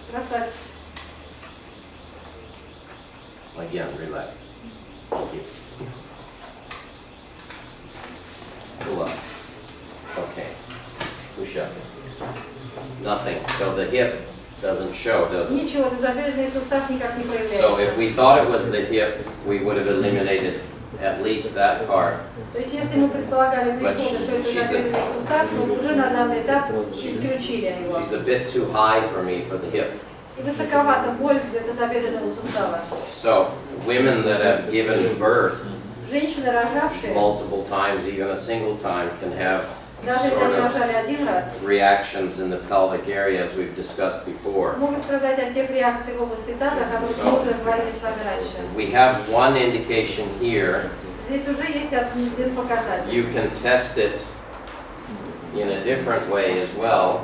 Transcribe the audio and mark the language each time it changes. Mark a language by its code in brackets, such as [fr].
[ru] Расслабься. [en] Again, relax. Thank you. Pull up. Okay. Push up. Nothing. So the hip doesn't show, does it? [ru] Ничего, тазобедренный сустав никак не проявляется. [en] So if we thought it was the hip, we would have eliminated at least that part. [ru] То есть если мы предполагали в исходе, что это тазобедренный сустав, то уже на данный этап исключили его. [en] She's a bit too high for me for the hip. [ru] И высоковата боль для тазобедренного сустава. [en] So women that have given birth [ru] Женщины, рожавшие, [en] multiple times, even a single time, can have [ru] даже если [en] sort [ru] они [en] of [ru] рожали один раз, [en] reactions in the pelvic area, as we've discussed before. [ru] могут страдать от тех реакций в области таза, о которых мы уже говорили с вами раньше. [en] We have one indication here. [ru] Здесь уже есть один показатель. [en] You can test it in a different way as well.